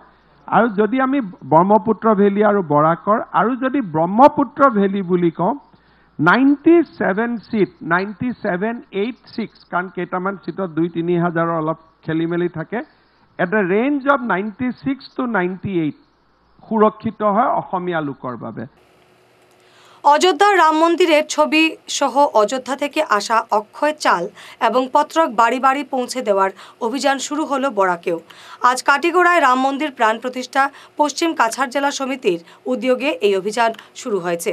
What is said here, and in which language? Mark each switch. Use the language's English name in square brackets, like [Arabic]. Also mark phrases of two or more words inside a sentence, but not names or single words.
[Assamese] আৰু যদি আমি ব্ৰহ্মপুত্ৰ ভেলী আৰু বৰাকৰ, আৰু যদি ব্ৰহ্মপুত্ৰ ভেলী বুলি কওঁ, 97 সিট, 9786, কাৰণ কেইটামান সিটত ২-৩ হাজাৰৰ অলপ খেলি মেলি থাকে, [English] at the range of 96 to 98 [Assamese] সুৰক্ষিত হয় অসমীয়া লোকৰ বাবে। [Bangla] অযোধ্যার রাম মন্দিরের ছবি সহ অযোধ্যা থেকে আসা অক্ষয় চাল এবং পত্রক বাড়ি বাড়ি পৌঁছে দেওয়ার অভিযান শুরু হলো বরাকেও। আজ কাটিগড়ায় রাম মন্দির প্রাণ প্রতিষ্ঠা পশ্চিম কাছাড় জেলা সমিতির উদ্যোগে এই অভিযান শুরু হয়েছে।